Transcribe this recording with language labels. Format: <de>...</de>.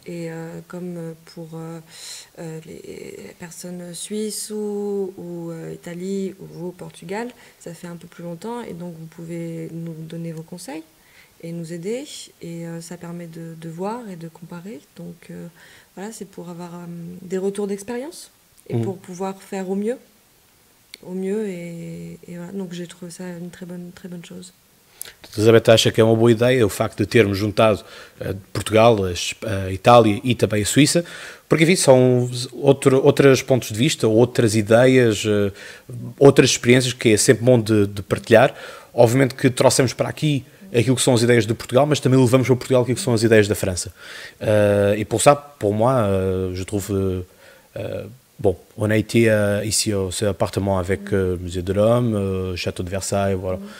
<fr>Et comme pour les personnes suisses ou Italie ou au Portugal, ça fait un peu plus longtemps et donc vous pouvez nous donner vos conseils et nous aider, et ça permet de voir et de comparer. Donc voilà, c'est pour avoir des retours d'expérience et pour pouvoir faire au mieux et voilà. Donc j'ai trouvé ça une très bonne chose.</fr> <pt>Elizabeth acha que é uma boa ideia o facto de termos juntado Portugal, a Itália e também a Suíça, porque enfim, são outros pontos de vista, outras ideias, outras experiências que é sempre bom de partilhar. Obviamente que trouxemos para aqui aquilo que</pt> <fr>sont les idées de Portugal,</fr> <pt>mais também levamos para Portugal aquilo que são as ideias da França.</pt> <fr>Et pour ça, pour moi, je trouve... bon, on a été ici au cet appartement avec le Musée de l'Homme, Château de Versailles, voilà.</fr>